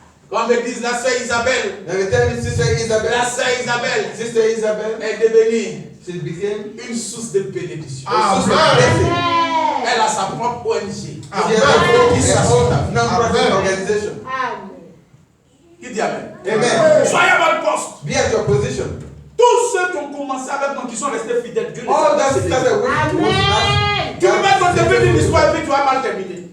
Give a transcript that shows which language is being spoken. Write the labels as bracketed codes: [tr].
[fr] Comme ils disent la sœur Isabelle. [en] Now they tell me Sister [fr] La [en] Isabel. [fr] sœur Isabelle [en] Sister Isabel, [fr] est devenue [en] she became [fr] une source de bénédiction. [en] a source of blessing. [fr] Elle a sa propre ONG. [en] She has a whole non-profit organization. [fr] Qui dit Amen? Amen. Soyez à votre poste. [en] Be at your position. [fr] Tous ceux qui ont commencé avec moi, qui sont restés fidèles, Dieu les a [en] All that [fr] bénis. [en] started with [fr] Tu peux mettre ton début d'une histoire et puis tu vas mal terminer.